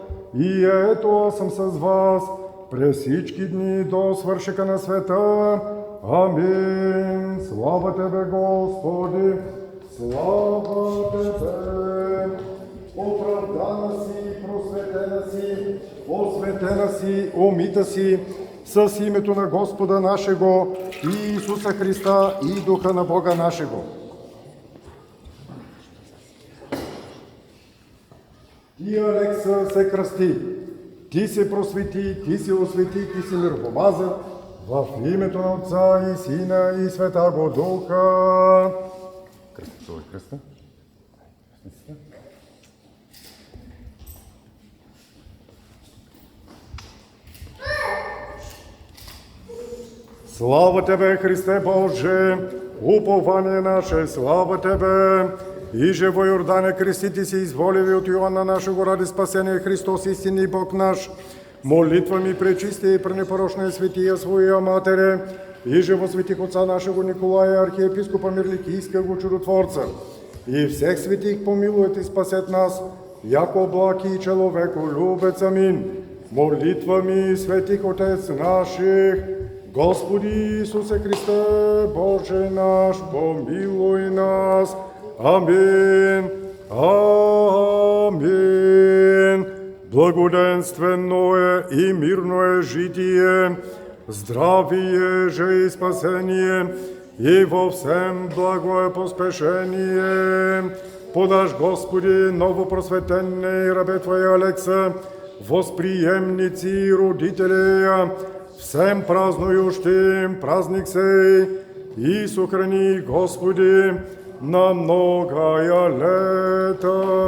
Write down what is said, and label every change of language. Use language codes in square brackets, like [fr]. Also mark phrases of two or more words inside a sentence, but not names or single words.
[bg] И ето аз съм с вас през всички дни до свършека на света. Амин. Слава Тебе, Господи! Слава Тебе! Оправдана си, просветена си, осветена си, умита си с името на [cu] Господа нашего [bg] и Исуса Христа и Духа на [cu] Бога нашего. [bg] Ти, Алекса, се кръсти, ти се просвети, ти се освети, ти си миропомазан в името на Отца и Сина и [cu] Святаго Духа. [bg] Кръсти, това е кръста. [cu] Слава Тебе, Христе Боже, упование наше, слава Тебе! Иже во Йордане крестити се изволеви от Йоанна нашего ради спасение Христос, истинни Бог наш. Молитва ми пречистия и пренепорочная светия своя Матере, иже во светих Отца нашего Николая, архиепископа Мирликийского чудотворца. И всех светих помилует и спасет нас, яко блаки и человеколюбец. Амин. Молитва ми светих Отец наших, Господи Иисусе Христе, Боже наш, помилуй нас. Амин. Амин. Благоденственно е и мирно е житие, здравие же и спасение, и во всем благо е поспешение. Подаш, Господи, новопросветенне рабе Твоя Алекса, възприемници и родители, всем празнующим празник сей, и сохрани, Господи, на многая лета,